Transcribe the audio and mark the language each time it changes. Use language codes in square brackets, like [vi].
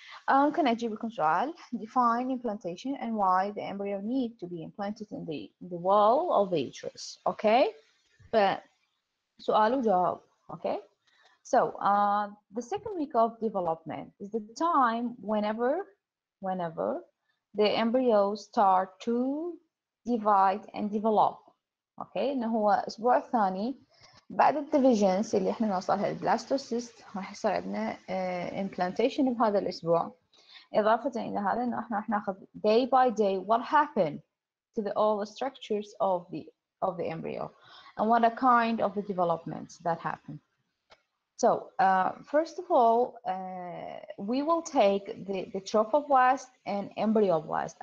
[ar] ممكن أجيب لكم سؤال. [en] Define implantation and why the embryo need to be implanted in the wall of the uterus. Okay, but [ar] سؤال وجواب. [en] Okay, so the second week of development is the time whenever the embryos start to divide and develop. [ar] اوكي انه هو الاسبوع الثاني بعد الديفيجنز اللي احنا نوصلها البلاستوسيست راح يصير عندنا implantation بهذا الاسبوع. اضافه الى هذا انه احنا راح ناخذ [en] day by day what happened to all the structures of the embryo and what a kind of the developments that happen. So first of all we will take the trophoblast and embryoblast.